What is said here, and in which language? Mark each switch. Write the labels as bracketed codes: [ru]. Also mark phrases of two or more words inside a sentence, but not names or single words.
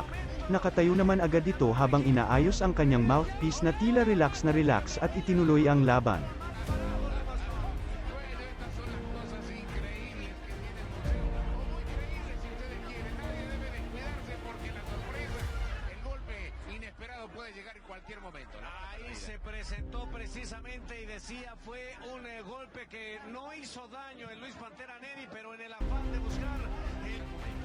[tl] Nakatayo naman agad ito habang inaayos ang kanyang mouthpiece na tila relax na relax at itinuloy ang laban. [es] Ahí se presentó precisamente y decía fue un golpe que no hizo daño en Luis Pantera Neri, pero en el afán de buscar el momento.